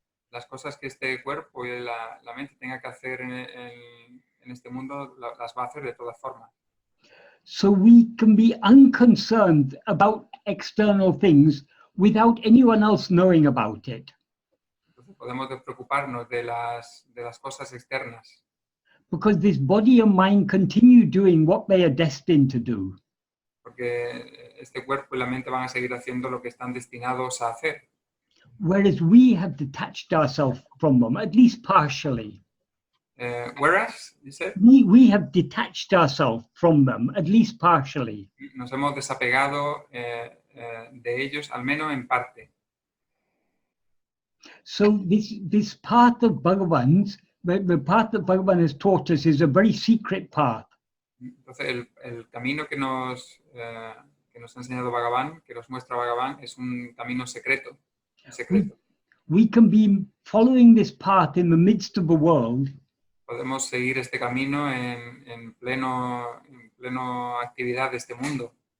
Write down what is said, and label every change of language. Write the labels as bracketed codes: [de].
[es] Las cosas que este cuerpo y la mente tenga que hacer en este mundo, las va a hacer de todas formas. [en] So we can be unconcerned about external things without anyone else knowing about it. [es] Entonces podemos preocuparnos de las cosas externas. [en] Because this body and mind continue doing what they are destined to do. [es] Porque este cuerpo y la mente van a seguir haciendo lo que están destinados a hacer. [en] Whereas we have detached ourselves from them, at least partially. Whereas, you said? We have detached ourselves from them, at least partially. [es] Nos hemos desapegado de ellos, al menos en parte. [en] So this path of Bhagavan's, the path that Bhagavan has taught us, is a very secret path. [es] Entonces el camino que nos ha enseñado Bhagavan, que nos muestra Bhagavan, es un camino secreto. [en] We can be following this path in the midst of the world. [es] Podemos seguir este camino en pleno actividad de este mundo.